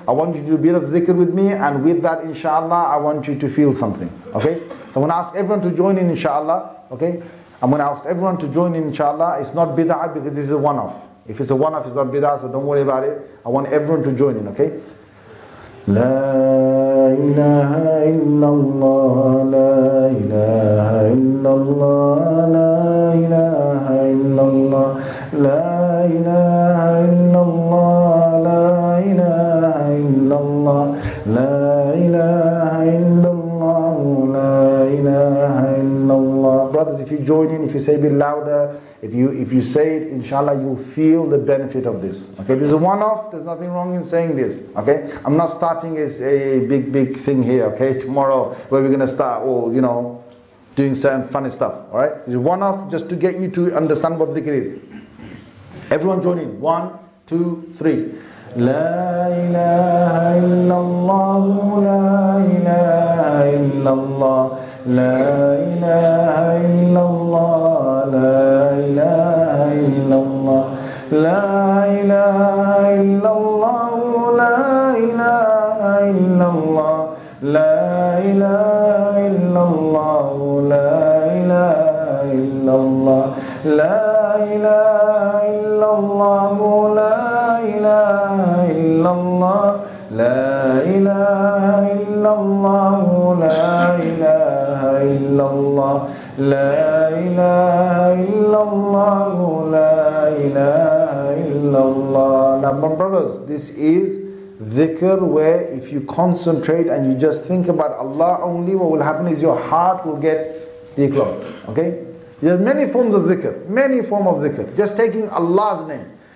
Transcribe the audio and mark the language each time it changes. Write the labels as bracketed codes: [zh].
[en] I want you to do a bit of dhikr with me, and with that, inshallah, I want you to feel something, okay? So I'm going to ask everyone to join in, inshallah, okay? I'm going to ask everyone to join in, inshallah. It's not bid'ah because this is a one-off. If it's a one-off, it's not bid'ah, so don't worry about it. I want everyone to join in, okay? [ar] لا إله إلا الله لا إله إلا الله لا إله إلا الله لا إله إلا الله لا إله إلا الله لا إله إلا الله لا إله إلا الله. [en] Brothers, if you join in, if you say a bit louder, if you say it, inshallah, you'll feel the benefit of this. Okay, this is a one-off. There's nothing wrong in saying this. Okay, I'm not starting as a big thing here. Okay, tomorrow where we're gonna start, doing certain funny stuff. All right, this is one-off just to get you to understand what dhikr is. Everyone join in. 1, 2, 3. [ar] لا إله إلا الله لا إله إلا الله لا إله إلا الله لا إله إلا الله لا إله إلا الله لا إله إلا الله لا إله إلا الله لا إله إلا الله لا إله إلا الله لا إله إلا الله لا إله إلا الله لا إله إلا الله لا إله إلا الله لا إله إلا الله. [en] Now, my brothers, this is dhikr where if you concentrate and you just think about Allah only, what will happen is your heart will get declogged. Okay? There are many forms of dhikr, many forms of dhikr. Just taking Allah's name.